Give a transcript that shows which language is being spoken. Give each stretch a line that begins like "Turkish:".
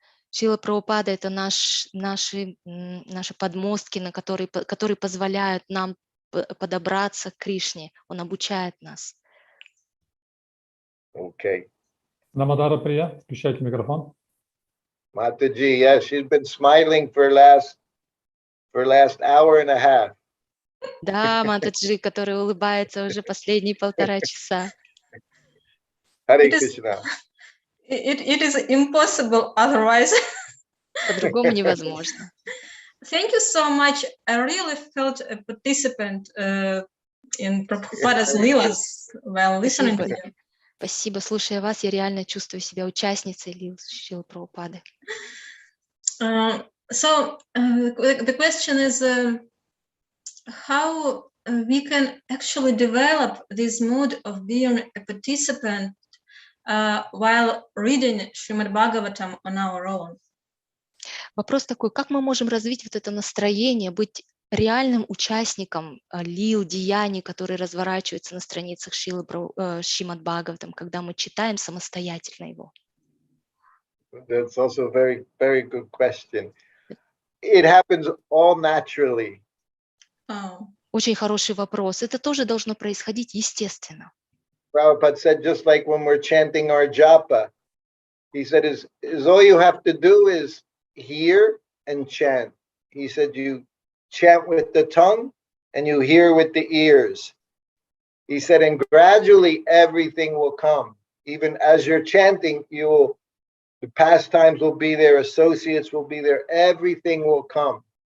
Russian: Шрила Прабхупада — это наши подмостки, которые позволяют нам подобраться к Кришне. Он обучает нас.
English: Okay.
Russian: Намадара Прия, включайте микрофон.
English: Mataji, yes, she's been smiling for last hour and a half.
Russian: Да, Матаджи, который улыбается уже последние 1,5 часа.
Sanskrit: Hare Krishna.
English: It is impossible otherwise.
Russian: По-другому невозможно.
English: Thank you so much. I really felt a participant in Prabhupada's Leelas while listening to you.
Russian: Спасибо. Слушая вас, я реально чувствую себя участницей лил Шрилы Прабхупады.
English: So the question is how we can actually develop this mood of being a participant while reading Srimad Bhagavatam on our own.
Russian: Вопрос такой: как мы можем развить вот это настроение, быть реальным участником лил, деяний, которые разворачиваются на страницах Шримад Бхагаватам, когда мы читаем самостоятельно его?
English: That's also a very, very good question. It happens all naturally.
Russian: Очень хороший вопрос. Это тоже должно происходить естественно.
English: Prabhupada said, just like when we're chanting our japa, he said, is all you have to do is hear and chant. He said, you chant with the tongue and you hear with the ears. He said, and gradually everything will come. Even as you're chanting, the pastimes will be there, associates will be there, everything will come.